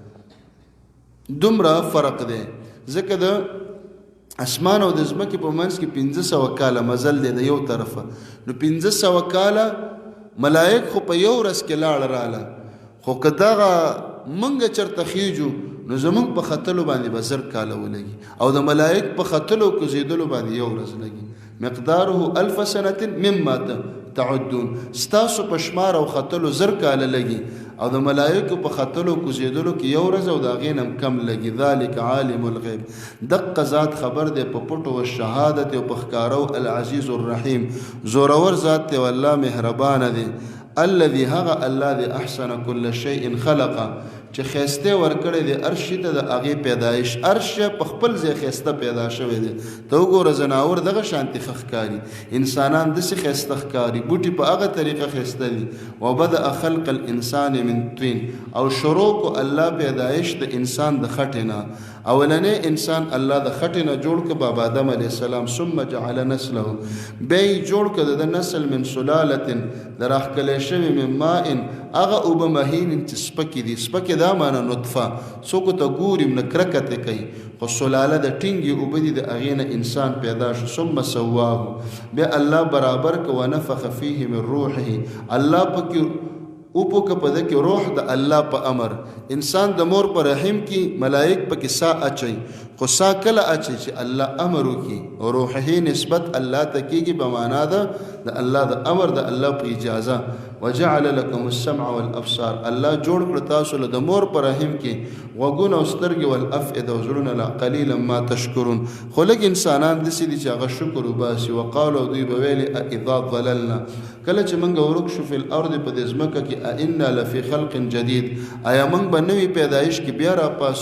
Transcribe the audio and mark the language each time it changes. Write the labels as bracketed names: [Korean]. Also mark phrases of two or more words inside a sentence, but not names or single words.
[Pashto] دومره فرق دی ځکه د اسمان او د ځمکې په منځ کې 1500 کاله مزل دی د یو طرفه، نو 1500 کاله ملائک خو په یو ورځ کې لاړ راله، خو که دغه منګه چرته خیجو نو زمونږ په ختلو باندې به زر کاله ولګي، او د ملائک په ختلو کوزیدلو باندې یو ورځ لګي. [Arabic] مقداره 1000 سنه مما تعدون، [Pashto] ستاسو په شمار او ختلو زر کاله لګي، او د ملائکو په ختلو کوزیدلو کې یو ورځ او د هغې نه کم لګي. [Arabic] ذلک عالم الغیب، [Pashto] دقه ذات خبر دی په پټو و شهادت او په ښکارو، [Arabic] العزیز الرحیم، [Pashto] زورور ذات دی والله مهربانه دی. [Arabic] الذي [Pashto] هغه الله دی [Arabic] احسن كل شيء خلقه، [Pashto] چې خیسته ورکړی دی عرش ته د هغې پیدایش، عرش په خپل ځای خیسته پیدا شوی دی. ته وګوره زناور دغه شانتي ښه ښکاري، انسانان داسې خیسته ښکاري، بوټي په هغه طریقه خیسته دي. [Arabic] وبدأ خلق الانسان من طین، [Pashto] او شروع کو الله پیدایش د انسان د خټې نه. اولنې انسان الله د خټې نه جوړ کړ، بابا آدم [Arabic] علیه السلام، ثم جعل نسله، [Pashto] بیا یې جوړ کړ د نسل [Arabic] من سلالة، [Pashto] د راښکلی شوي [Arabic] من ماء، [Pashto] هغه اوبه مهین چې سپکې دي، سپکې دا معنی نطفه، څوک ته ګوري نه کرکتې کوي، خو سلاله د ټینګې اوبه دي، د هغې نه انسان پیدا شو. [Arabic] ثم سواه، [Pashto] بیا الله برابر که، [Arabic] ونفخ فیه من روحه، [Pashto] الله پکې اوپو که په ده کې روح د الله په امر. انسان د مور په رحم کې ملائک پکې سا اچي، خو سا کله اچي چې الله امر وکړي، روحه نسبت الله ته کېږي په معنا ده د الله د امر، د الله په اجازه. [Arabic] وجعل لكم السمع والابصار، [Pashto] الله جوړ کړ تاسو له د مور په رحم کې غوږونه او سترګې، والافئده او زړونه، [Arabic] لا قلیلا ما تشکرون، [Pashto] خو لږ انسانان داسې دي چې هغه شکر وباسي. وقالو، دوی به ویلي [Arabic] اذا ضللنا، [Pashto] کله چې موږ ورک شو [Arabic] فی الارض [Pashto] په دې ځمکه کې، [Arabic] انا لفی خلق جدید، [Pashto] آیا موږ به نوې پیدایش کې بیا راپاس.